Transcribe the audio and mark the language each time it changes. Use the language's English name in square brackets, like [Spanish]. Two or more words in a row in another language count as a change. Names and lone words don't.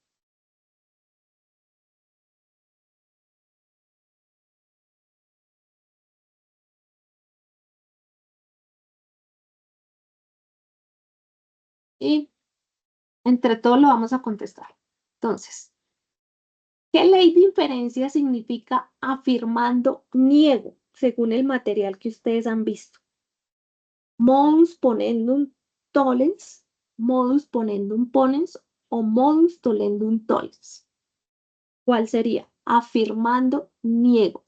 [Spanish] Y entre todos lo vamos a contestar. Entonces, ¿qué ley de inferencia significa afirmando niego según el material que ustedes han visto? [Latin] Modus ponendum tollens, modus ponendum ponens o modus tollendum tollens. [Spanish] ¿Cuál sería? Afirmando niego.